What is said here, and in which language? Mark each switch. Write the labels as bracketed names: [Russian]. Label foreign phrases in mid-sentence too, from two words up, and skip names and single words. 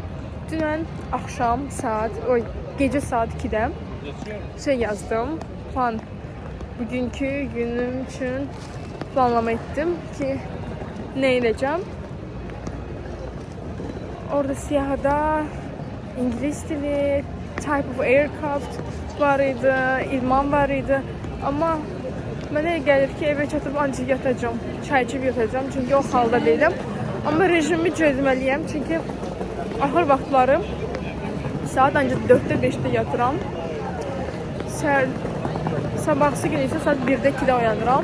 [Azerbaijani] Dünən axşam gecə saat 2-də yazdım. Bugünkü günüm üçün planlama etdim ki, nə edəcəm. Orada siyahıda İngilis dili, [English] type of aircraft [Azerbaijani] var idi, idman var idi. Amma mənə gəlir ki, evə çatıb ancaq yatacağım, çay içib yatacağım, çünki o halda deyiləm. Amma rejimi çözməliyəm, çünki axır vaxtları saat ancaq 4-də 5-də yatıram. Sabahsı gün isə saat 1-də 2-də oyanıram.